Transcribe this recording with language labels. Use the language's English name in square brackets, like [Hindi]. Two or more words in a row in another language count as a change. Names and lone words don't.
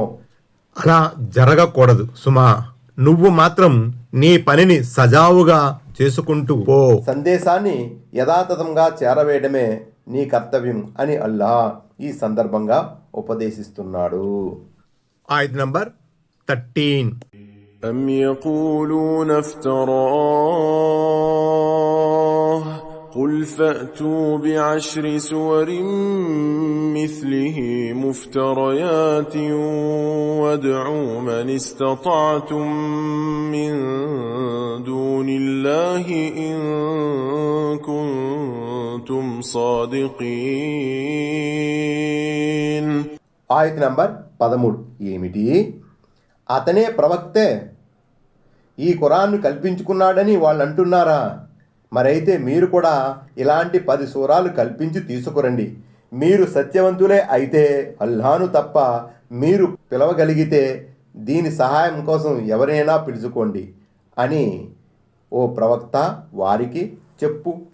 [Telugu] అలా జరగకూడదు సుమా. నువ్వు మాత్రం నీ పనిని సజావుగా చేసుకుంటూ పో. సందేశాన్ని యథాతథంగా చేరవేయడమే నీ కర్తవ్యం అని అల్లాహ్ ఈ సందర్భంగా ఉపదేశిస్తున్నాడు. ఆయత్ నంబర్ 13. [Arabic] أم يقولون افتراه قل فأتوا بعشر سور مثله مفتريات وادعوا من استطعتم من دون الله إن صادقين. [Telugu] ఆయత నంబర్ 13 ఏమిటి? అతనే ప్రవక్తే ఈ ఖురాన్ను కల్పించుకున్నాడని వాళ్ళు అంటున్నారా? మరైతే మీరు కూడా ఇలాంటి 10 సూరాలు కల్పించి తీసుకురండి. మీరు సత్యవంతులే అయితే అల్లాహ్ను తప్ప మీరు పిలవగలిగితే దీని సహాయం కోసం ఎవరైనా పిలుచుకోండి అని ఓ ప్రవక్త వారికి చెప్పు.